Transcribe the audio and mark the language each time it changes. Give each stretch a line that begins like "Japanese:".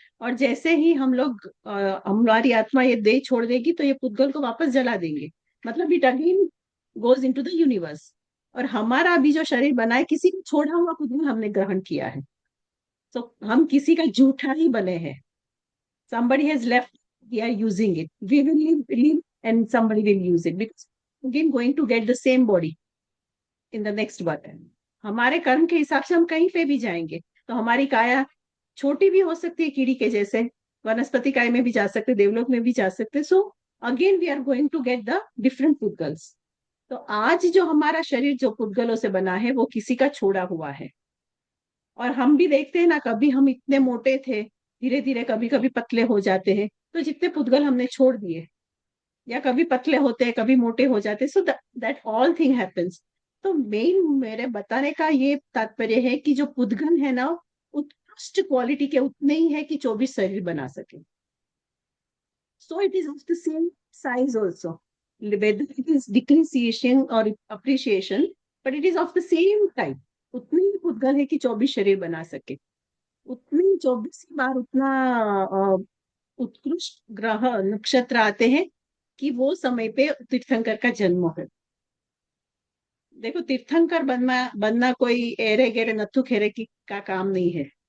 Hindi: और जैसे ही हम लोग हमारी आत्मा ये देह छोड़ देगी तो ये पुद्गल को वापस जला देंगे। मतलब
English: It again goes into the universe.
Hindi: और हमारा अभी जो शरीर बना है, किसी को छोड़ा हुआ पुद्गल हमने ग्रहण किया है। तो हम किसी का जूठा ही बने हैं।
English: somebody has left, we are using it, we will live and somebody will use it, because again going to get the same body in the next birth।
Hindi: हमारे कर्म के हिसाब से हम कहीं पे भी जाएंगे। तो हमारी काया छोटी भी हो सकती है, कीड़ी के जैसे, वनस्पति काय में भी जा सकते, देवलोक में भी जा सकते।
English: So again we are going to get the different पुद्गल्स।
Hindi: तो आज जो हमारा शरीर जो पुद्गलों से बना है, वो किसी का छोड़ा हुआ है। और हम भी देखते हैं ना, कभी हम इतने मोटे थे, धीरे धीरे कभी कभी पतले हो जाते हैं, तो जितने पुद्गल हमने छोड़ दिए, या कभी पतले होते हैं कभी मोटे हो जाते हैं,
English: So that all thing happens.
Hindi: तो मेन मेरे बताने का ये तात्पर्य है कि जो पुद्गल है ना, उत्कृष्ट क्वालिटी के उतने ही है कि 24 शरीर बना सके।
English: So it is of the same size also. Whether it is depreciation or appreciation, but it is of the same type.
Hindi: उतनी ही पुद्गल है कि 24 शरीर बना सके, उतनी 24 बार उतना उत्कृष्ट ग्रह नक्षत्र आते हैं कि वो समय पे तीर्थंकर का जन्म है। देखो, तीर्थंकर बनना बनना कोई एरे गेरे नत्थु खेरे की का काम नहीं है।